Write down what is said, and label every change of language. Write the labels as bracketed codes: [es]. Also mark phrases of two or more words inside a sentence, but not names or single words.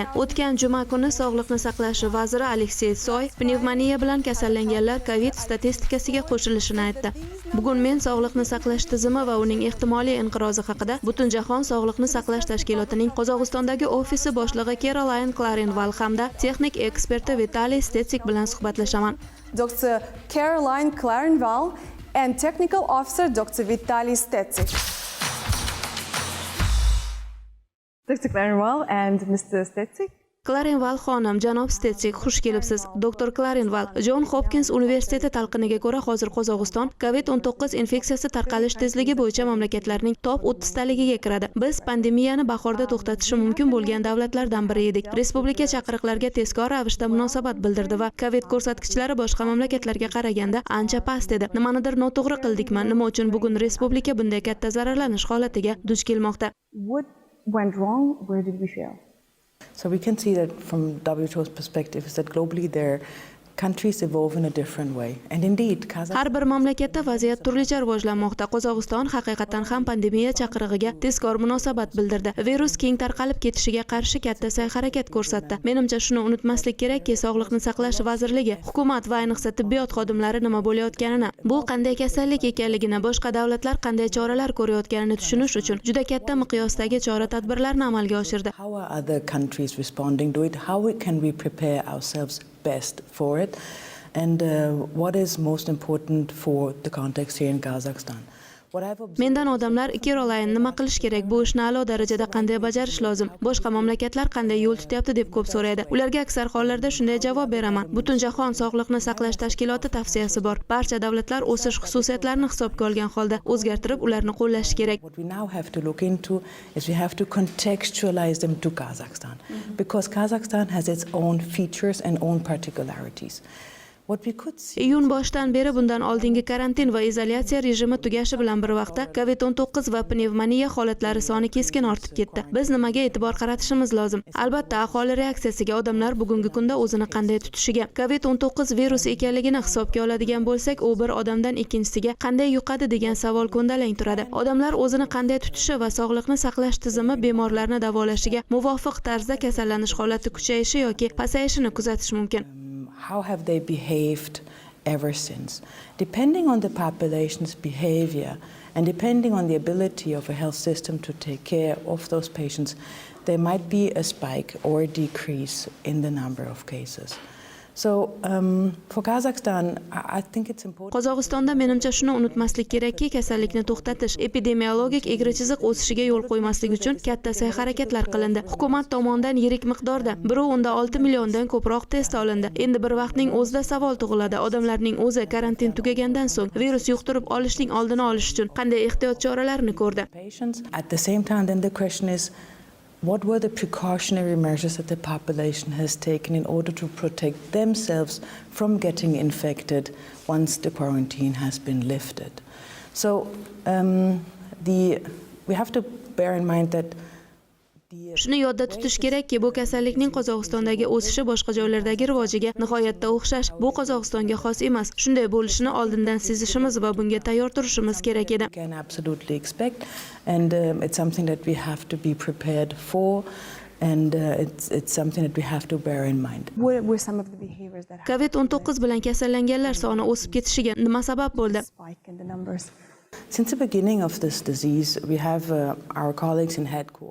[uz] O'tgan juma kuni Sog'liqni saqlash vaziri Aleksey Soy pnevmoniya bilan kasallanganlar COVID statistikasiga qo'shilishini aytdi. Bugun men sog'liqni saqlash tizimi va uning ehtimoliy inqirozi haqida Butun sog'liqni saqlash tashkilotining Qozog'istondagi ofisi boshlig'i Kэролайн Кларинвал hamda texnik eksperti Виталий Стецик bilan suhbatlashaman. [en] Dr. Kэролайн Кларинвал and technical officer Dr. Виталий Стецик. Dr. Кларинвал and Mr. Стецик. [uz] Кларинвал xonim, janob Stetsik, xush kelibsiz. Dr. Кларинвал, Jon Hopkins universiteti talqiniga ko'ra hozir Qozog'iston COVID-19 infeksiyasi tarqalish tezligi bo'yicha mamlakatlarning top 30 taligiga kiradi. Biz pandemiyani bahorda to'xtatishi mumkin bo'lgan davlatlardan biri edik. Respublika chaqiriqlarga tezkor ravishda munosabat bildirdi va COVID ko'rsatkichlari boshqa mamlakatlarga qaraganda ancha past edi. Nimanidir noto'g'ri qildikmi? Nima uchun bugun respublika bunday katta zararlanish holatiga duch kelmoqda? [en] What went wrong? Where did we fail? So we can see that from WHO's perspective is that globally their countries evolve in a different way. And indeed, [uz] har bir mamlakatda vaziyat turlicha rivojlanmoqda. Qozog'iston haqiqatan ham pandemiya chaqirig'iga tezkor munosabat bildirdi. Virus keng tarqalib ketishiga qarshi katta sa'y-harakat ko'rsatdi. Menimcha shuni unutmaslik kerakki, Sog'liqni saqlash vazirligi, hukumat va ayniqsa tibbiyot xodimlari nima bo'layotganini, bu qanday kasallik ekanligini, boshqa davlatlar qanday choralar ko'rayotganini tushunish uchun juda katta miqyosdagi chora-tadbirlarni amalga oshirdi. [en] How are other countries responding to it? How can we prepare ourselves best for it, and what is most important for the context here in Kazakhstan. [uz] Mendan odamlar Kэрolайн nima qilish kerak, bu ishni a'lo darajada qanday bajarish lozim, boshqa mamlakatlar qanday yo'l tutyapti deb ko'p so'raydi. Ularga aksar hollarda shunday javob beraman. Butun sog'liqni saqlash tashkiloti tavsiyasi bor. Barcha davlatlar o'sish xususiyatlarini hisobga olgan holda o'zgartirib ularni qo'llash kerak. [en] What we now have to look into is we have to contextualize them to Kazakhstan, because Kazakhstan has its own features and own particularities. [uz] Iyun boshidan beri bundan oldingi karantin va izolyatsiya rejimi tugashi bilan bir vaqtda COVID-19 va pnevmoniya holatlari soni keskin ortib ketdi. Biz nimaga e'tibor qaratishimiz lozim? Albatta, aholi reaksiyasiga, odamlar bugungi kunda o'zini qanday tutishiga. COVID-19 virus ekanligini hisobga oladigan bo'lsak, u bir odamdan ikkinchisiga qanday yuqadi degan savol ko'ndalang turadi. Odamlar o'zini qanday tutishi va sog'liqni saqlash tizimi bemorlarni davolashiga muvofiq tarzda kasallanish holati kuchayishi yoki pasayishini kuzatish mumkin. [en] How have they behaved ever since? Depending on the population's behavior and depending on the ability of a health system to take care of those patients, there might be a spike or a decrease in the number of cases. So for Kazakhstan, I think it's important. [uz] Qozog'istonda menimcha shuni unutmaslik kerakki, kasallikni to'xtatish, epidemiologik egri chiziq o'sishiga yo'l qo'ymaslik uchun katta sa'y-harakatlar qilindi. Hukumat tomonidan yirik miqdorda 1.6 milliondan ko'proq test olindi. Endi bir vaqtning o'zida savol tug'iladi. Odamlarning o'zi karantin tugagandan so'ng virus yuqtirib olishning oldini olish uchun qanday ehtiyot choralarini ko'rdi? [en] At the same time, then the question is, what were the precautionary measures that the population has taken in order to protect themselves from getting infected once the quarantine has been lifted? So we have to bear in mind that [uz] shuni yodda tutish kerakki, bu kasallikning Qozog'istondagi o'sishi boshqa joylardagi rivojiga nihoyatda o'xshash. Bu Qozog'istonga xos emas. Shunday bo'lishini oldindan sezishimiz va bunga tayyor turishimiz kerak edi. [en] Can absolutely expect, and it's something that we have to be prepared for, and it's something that we have to bear in mind. What were some of the behaviors that [uz] COVID-19 bilan kasallanganlar soni o'sib ketishiga nima sabab bo'ldi? [en] spike in the numbers? Since the beginning of this disease, we have our colleagues in headquarters.